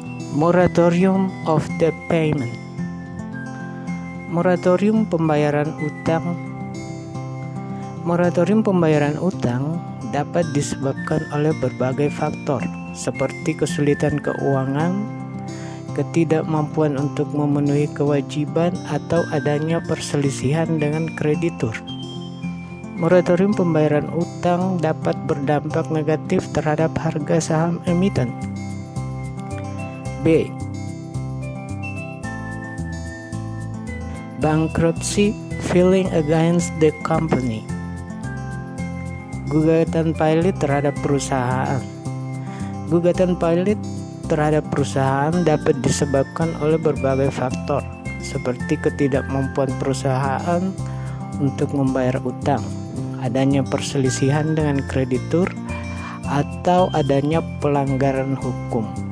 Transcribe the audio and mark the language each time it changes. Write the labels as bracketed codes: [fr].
[en] Moratorium of debt payment. [id] Moratorium pembayaran utang. Moratorium pembayaran utang dapat disebabkan oleh berbagai faktor seperti kesulitan keuangan, ketidakmampuan untuk memenuhi kewajiban, atau adanya perselisihan dengan kreditur. Moratorium pembayaran utang dapat berdampak negatif terhadap harga saham emiten. B. [en] Bankruptcy filing against the company. [id] Gugatan pilot terhadap perusahaan. Gugatan pilot terhadap perusahaan dapat disebabkan oleh berbagai faktor seperti ketidakmampuan perusahaan untuk membayar utang, adanya perselisihan dengan kreditur, atau adanya pelanggaran hukum.